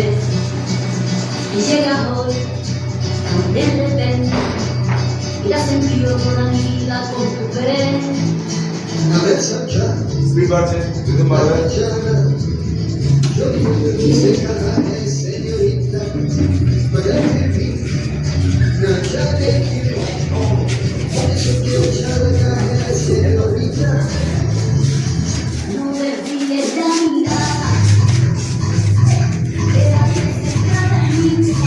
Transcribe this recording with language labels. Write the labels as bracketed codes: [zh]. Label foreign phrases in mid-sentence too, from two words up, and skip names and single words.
[es] Y llega hoy, tan de repente, y la sentido toda mi vida con tu querer. [bn] স্পিড বাড়ছে, যদি বাড়বে। [es] No desvíes la mirada, quédate centrada en mí.